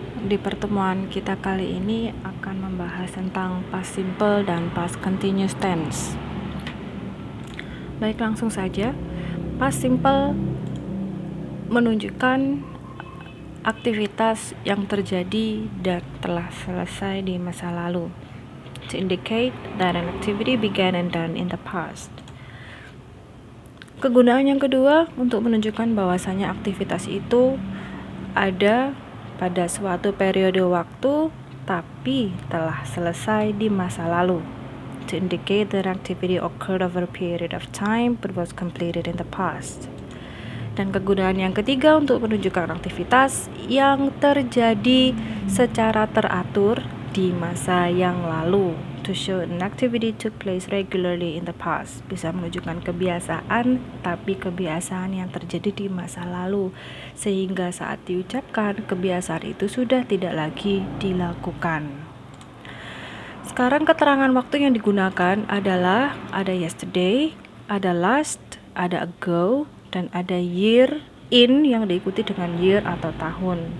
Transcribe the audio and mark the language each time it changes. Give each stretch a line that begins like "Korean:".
Indonesian: Di pertemuan kita kali ini akan membahas tentang past simple dan past continuous tense. Baik, langsung saja. Past simple menunjukkan aktivitas yang terjadi dan telah selesai di masa lalu.
English: To indicate that an activity began and done in the past.
Indonesian: Kegunaan yang kedua untuk menunjukkan bahwasanya aktivitas itu ada pada suatu periode waktu tapi telah selesai di masa lalu.
English: To indicate that activity occurred over a period of time but was completed in the past.
Indonesian: Dan kegunaan yang ketiga untuk menunjukkan aktivitas yang terjadi secara teratur di masa yang lalu.
English: To show an activity took place regularly in the past.
Indonesian: Bisa menunjukkan kebiasaan, tapi kebiasaan yang terjadi di masa lalu, sehingga saat diucapkan kebiasaan itu sudah tidak lagi dilakukan. Sekarang keterangan waktu yang digunakan adalah ada yesterday, ada last, ada ago, dan ada year in yang diikuti dengan year atau tahun.